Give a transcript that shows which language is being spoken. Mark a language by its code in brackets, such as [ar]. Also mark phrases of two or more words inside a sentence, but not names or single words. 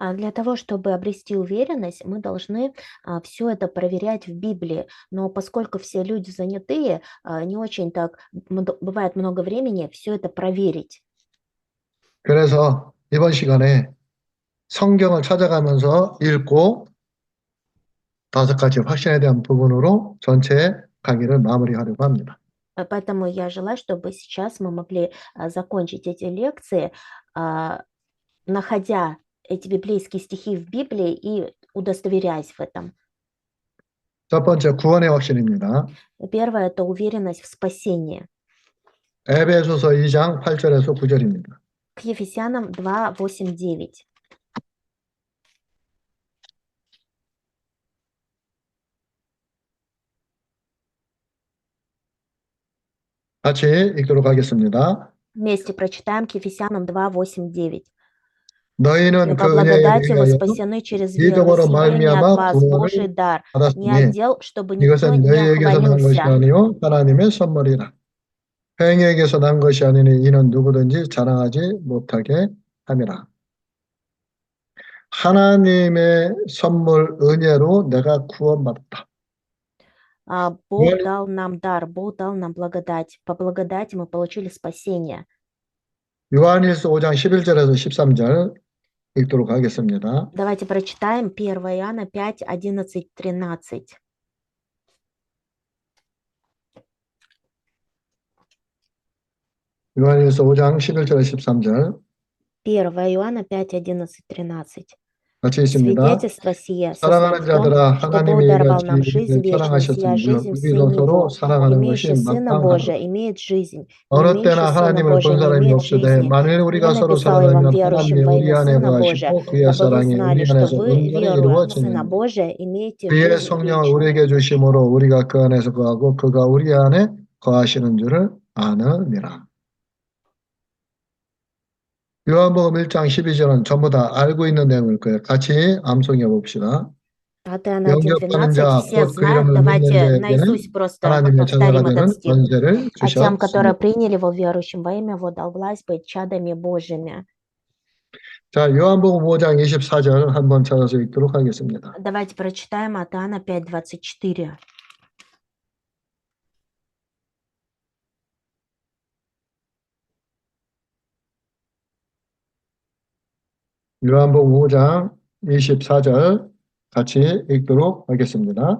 [ru] Для того, чтобы обрести уверенность, мы должны все это проверять в Библии. Но поскольку все люди занятые, не очень так бывает много времени все это проверить. [ko] 그래서 이번 시간에 성경을 찾아가면서 읽고 5가지 확신에 대한 부분으로 전체 강의를 마무리하려고 합니다. [ru] Поэтому я желаю, чтобы сейчас мы могли закончить эти лекции, находя эти библейские стихи в Библии и удостоверяясь в этом. [ko] 첫 번째 구원의 확신입니다. [ru] Первое– это уверенность в спасении. [ko] 에베소서 2장 8절에서 9절입니다. [ru] К Ефесянам 2, 8, 9. [ko] 같이 읽도록 하겠습니다. [ru] Вместе прочитаем к Ефесянам 2, 8, 9. [ko] 너희는 [ru] По [ko] 그 은혜에 [ru] благодати вы [ko] 대하여 [ru] спасены через веру, [ko] 믿음으로 [ru] сие не от [ko] 말미암아 [ru] вас, Божий [ko] 구원을 [ru] дар, не [ko] 받았으니 [ru] отдел, чтобы никто [ko] 이것은 [ru] не [ko] 너희에게서 난 것이 [ru] хвалился. [ko] 아니요 하나님의 선물이라. 행위에게서 난 것이 아니니 이는 누구든지 자랑하지 못하게 함이라. 하나님의 선물 은혜로 내가 구원받았다. [ru] Бог дал нам дар, Бог дал нам благодать. По благодати мы получили спасение. [ko] 요한일서 5장 11절에서 13절 읽도록 하겠습니다. [ru] Давайте прочитаем 1 Иоанна 5, 11, 13. [ko] 요한일서 5장 11절에서 13절 [ru] 1 Иоанна 5, 11, 13. [ko] 같이 있습니다. [ru] Свидетельство сие [ko] 사랑하는 [ru] состоит в том, [ko] 자들아 [ru] что Бог [ko] 하나님이 [ru] даровал [ko] 이같이 [ru] нам жизнь [ko] 우리를 [ru] вечную, сия [ko] 사랑하셨으니 [ru] жизнь в [ko] 우리도 [ru] Сыне [ko] 서로 [ru] Его. [ko] 사랑하는 것이 [ru] Имеющий Сына [ko] 마땅하다. [ru] Божия имеет жизнь, не [ko] 어느 [ru] имеющий [ko] 때나 [ru] Сына [ko] 하나님을 본 [ru] Божия не [ko] 사람이 [ru] имеет [ko] 없으되 [ru] жизни. [ko] 만일 [ru] Не [ko] 우리가 서로 [ru] написал я вам [ko] 사랑하면 [ru] верующим [ko] 하나님이 [ru] во [ko] 우리 [ru] имя [ko] 안에 [ru] Сына Божия, [ko] 거하시고 그의 [ru] дабы вы [ko] 사랑이 [ru] знали, [ko] 우리 [ru] что [ko] 안에서 [ru] вы, [ko] 온전히 [ru] веруя в Сына [ko] 이루어지느니라. [ru] Божия, имеете [ko] 그의 [ru] жизнь [ko] 성령을 [ru] вечную. [ko] 우리에게 주심으로 우리가 그 안에서 거하고 그가 우리 안에 거하시는 줄을 아느니라. 요한복음 1장 12절은 전부 다 알고 있는 내용일 거예요. 같이 암송해 봅시다. [ru] От Иоанна [ko] 영접하는 [ru] 1.12 [ko] 자, [ru] все [ko] 곧 그 [ru] знают. [ko] 이름을 믿는 [ru] Давайте [ko] 자에게는 [ru] наизусть просто [ko] 하나님의 자녀가 [ru] повторим этот [ko] 되는 [ru] стих. [ko] 권세를 [ru] А тем, которые [ko] 주셨습니다. [ru] приняли его верующим во имя его, дал власть быть чадами Божьими. [ko] 자, 요한복음 5장 24절 한번 찾아서 읽도록 하겠습니다. [ru] Давайте прочитаем от Иоанна 5:24. [ko] 요한복음 5장 24절 같이 읽도록 하겠습니다.